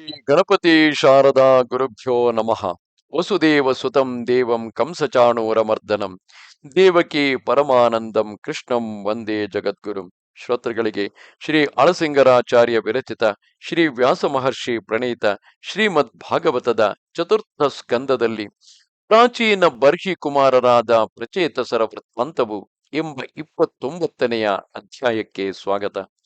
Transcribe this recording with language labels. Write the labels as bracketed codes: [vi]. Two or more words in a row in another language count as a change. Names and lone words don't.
[sa] ಗಣಪತಿ ಶಾರದಾ ಗುರುಭ್ಯೋ ನಮಃ. ವಸುದೇವ ಸುತಂ ದೇವಂ ಕಂಸಚಾಣೂರಮರ್ದನಂ ದೇವಕಿ ಪರಮಾನಂದಂ ಕೃಷ್ಣಂ ವಂದೇ ಜಗದ್ಗುರುಂ. [kn] ಶ್ರೋತೃಗಳಿಗೆ ಶ್ರೀ ಅಳಸಿಂಗರಾಚಾರ್ಯ ವಿರಚಿತ ಶ್ರೀ ವ್ಯಾಸ ಮಹರ್ಷಿ ಪ್ರಣೀತ ಶ್ರೀಮದ್ ಭಾಗವತದ ಚತುರ್ಥ ಸ್ಕಂದದಲ್ಲಿ ಪ್ರಾಚೀನ ಬರ್ಹಿ ಕುಮಾರರಾದ ಪ್ರಚೇತಸರ ವೃತ್ತಾಂತವು ಎಂಬ 29ನೆಯ ಅಧ್ಯಾಯಕ್ಕೆ ಸ್ವಾಗತ.